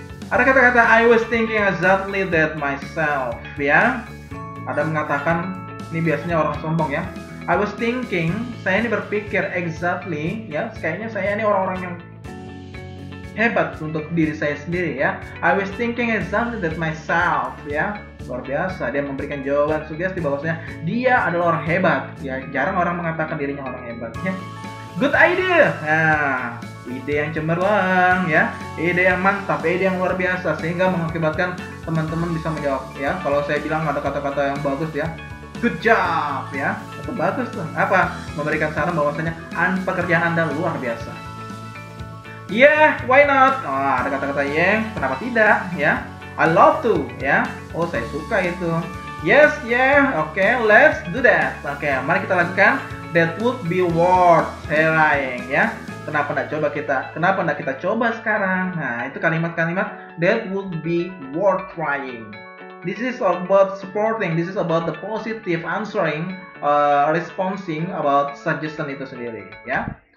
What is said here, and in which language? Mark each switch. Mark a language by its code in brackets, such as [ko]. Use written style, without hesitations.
[id] Ada kata-kata [en] I was thinking exactly that myself ya. [id] Ada mengatakan, ini biasanya orang sombong ya. [en] I was thinking, [id] saya ini berpikir exactly ya. Kayaknya saya ini orang-orang yang hebat untuk diri saya sendiri ya. [en] I was thinking exactly that myself ya. [id] Luar biasa, dia memberikan jawaban sugesti bahwasanya dia adalah orang hebat ya. Jarang orang mengatakan dirinya orang hebat ya. [en] Good idea. [id] Nah, ide yang cemerlang ya, ide yang mantap, ide yang luar biasa sehingga mengakibatkan teman-teman bisa menjawab ya. Kalau saya bilang ada kata-kata yang bagus ya, [en] good job [id] ya, itu bagus tuh. Apa? Memberikan saran bahwasanya pekerjaan Anda luar biasa. [en] Yeah, why not? [id] Oh, ada kata-kata yeah, kenapa tidak ya? [en] I love to [id] ya. Oh, saya suka itu. [en] Yes, yeah, okay, let's do that. [id] Oke, mari kita lakukan. [en] That would be worth trying ya. [id] Kenapa enggak kita coba sekarang? Nah, itu kalimat-kalimat [en] that would be worth trying. This is about supporting, this is about the positive answering, responding about suggestion [id] itu sendiri ya.